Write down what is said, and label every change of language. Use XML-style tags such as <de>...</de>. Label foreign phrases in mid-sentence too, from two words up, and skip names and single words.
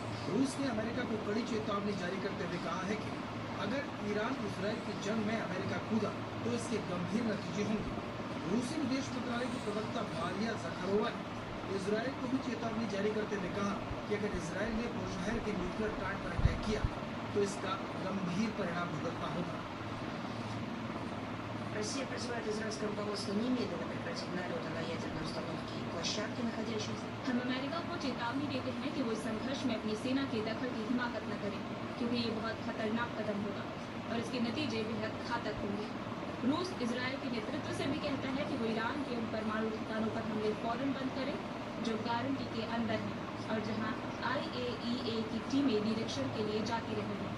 <hi>रूस ने अमेरिका को कड़ी चेतावनी जारी करते हुए कहा है कि अगर ईरान इजरायल की जंग में अमेरिका कूदा तो इसके गंभीर नतीजे होंगे। रूसी विदेश मंत्रालय की प्रवक्ता मारिया ज़खारोवा ने इजरायल को भी चेतावनी जारी करते हुए कहा कि अगर इजरायल ने बुशहर के</hi> <en>nuclear plant</en> <hi>पर अटैक किया तो इसका गंभीर परिणाम भुगतना होगा।</hi> <ru>Россия призывает израильское руководство немедленно прекратить налеты на ядерные установки и площадки, находящиеся.</ru> <hi>हम अमेरिका को चेतावनी देते हैं कि वो इस संघर्ष में अपनी सेना के दखल की हिमाकत न करें, क्योंकि ये बहुत खतरनाक कदम होगा और इसके नतीजे बेहद घातक होंगे। रूस इजरायल के नेतृत्व से भी कहता है कि वो ईरान के उन परमाणु ठिकानों पर हमले फौरन बंद करे जो गारंटी के अंदर हैं और जहां IAEA की टीमें निरीक्षण के लिए जाती रही हैं।</hi>